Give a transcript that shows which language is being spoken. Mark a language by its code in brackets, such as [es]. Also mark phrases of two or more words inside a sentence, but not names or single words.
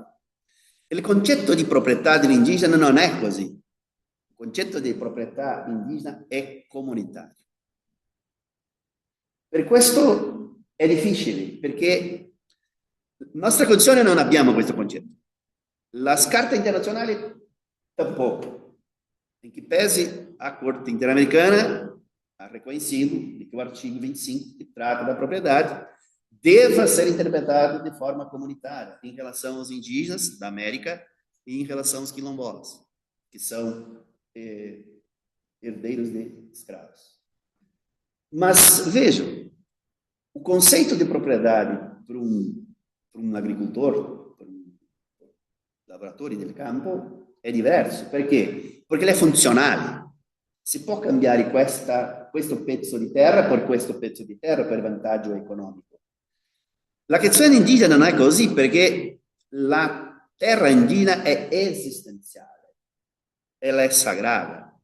[it] Il concetto di proprietà dell'indigena non è così. Il concetto di proprietà indigena è comunitario. Per questo è difficile, perché nella nostra condizione non abbiamo questo concetto. La Carta internazionale tampouco. [pt] Em que pese a Corte Interamericana ha reconhecido que o artigo 25, que trata da propriedade, deva ser interpretado de forma comunitária em relação aos indígenas da América e em relação aos quilombolas, que são herdeiros de escravos. Mas, vejam, o conceito de propriedade para um agricoltor, para um [it] lavoratore del campo, è diverso. Perché? Perché è funzionale. Si può cambiare questo pezzo di terra per questo pezzo di terra per vantaggio economico. La questione indigena non è così, perché la terra indigena è esistenziale, ella è sagrata.